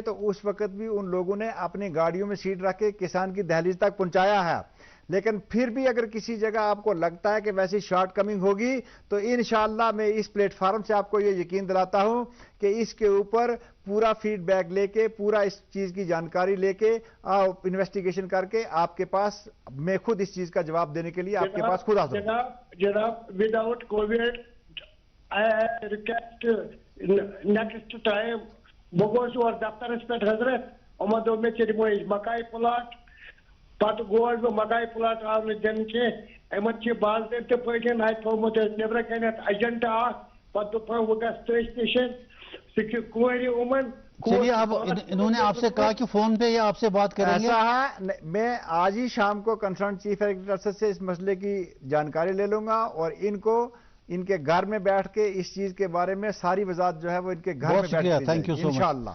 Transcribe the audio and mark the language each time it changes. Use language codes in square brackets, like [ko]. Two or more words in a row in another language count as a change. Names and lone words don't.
[ur] تو اس وقت بھی ان لوگوں نے اپنی گاڑیوں میں سیٹ رکھ کے کسان کی دہلیز تک پہنچایا ہے لیکن پھر بھی اگر کسی جگہ آپ کو لگتا ہے کہ ویسی [en] short coming [ur] ہوگی تو انشاءاللہ میں اس پلیٹ فارم سے آپ کو یہ یقین دلاتا ہوں کہ اس کے اوپر پورا فیڈ بیک لے کے پورا اس چیز کی جانکاری لے کے انویسٹیگیشن کر کے آپ کے پاس میں خود اس چیز کا جواب دینے کے لیے آپ کے پاس خود حاضر ہوں. [ks] جناب [en] without COVID I request next time [ks] بہ گوس اور دفترس پہ حضرت یمو دوپ مے دمو مکائی پلاٹ پتہ گوس بہ مکائی پلاٹ آو نہ دن کی باضابطہ پٲٹھۍ اتہ تھومت نبر کنتھ ایجنٹا پتہ دپ وہ گژھ تٔتھۍ نش سہ کورِ یمن. [ur] چلیے اب انہوں نے آپ سے کہا کہ فون پہ یا آپ سے بات کریں گے. ایسا ہے میں آج ہی شام کو [en] concerned chief agriculture [ur] سے اس مسئلے کی جانکاری لے لوں گا اور ان کو ان کے گھر میں بیٹھ کے اس چیز کے بارے میں ساری وضاحت جو ہے وہ ان کے گھر میں بیٹھ کے [en] thank you so [ur] انشاءاللہ.